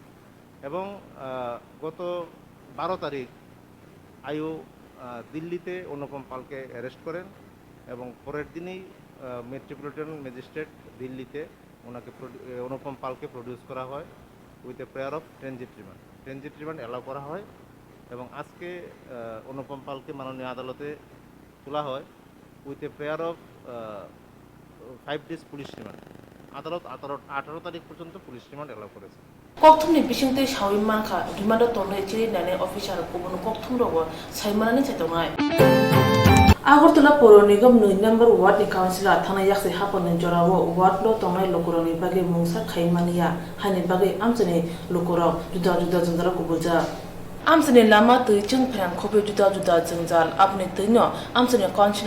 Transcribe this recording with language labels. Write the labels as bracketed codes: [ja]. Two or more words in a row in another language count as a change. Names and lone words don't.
[bn] এবং গত 12 তারিখ আইও দিল্লিতে অনুপম পালকে অ্যারেস্ট করেন এবং পরের দিনই [en] Metropolitan Magistrate [bn] দিল্লিতে ওনাকে অনুপম পালকে প্রডিউস করা হয় [en] with a prayer of transit remand. transit remand allow [bn] করা হয় এবং আজকে অনুপম পালকে মাননীয় আদালতে তোলা হয় [en] with a prayer of 5 days police remand. [bn] আদালত 18 তারিখ পর্যন্ত [en] police remand allow [bn] করেছে। [trp] kokthumni bisingte shawi manka rimanda tonne chiri nane officer kubun kokthum rogo saimanani chaitongai Agartala Poro Nigam 9 number ward ni councilor thana yakse haponen jorawo ward lo tongai lokoroni bage mungsa khaimania hani bage amchani lokoro juda juda jandara kubuja Amsani lama tui chung prang kopi juda jengzal apni tuino amsani councilor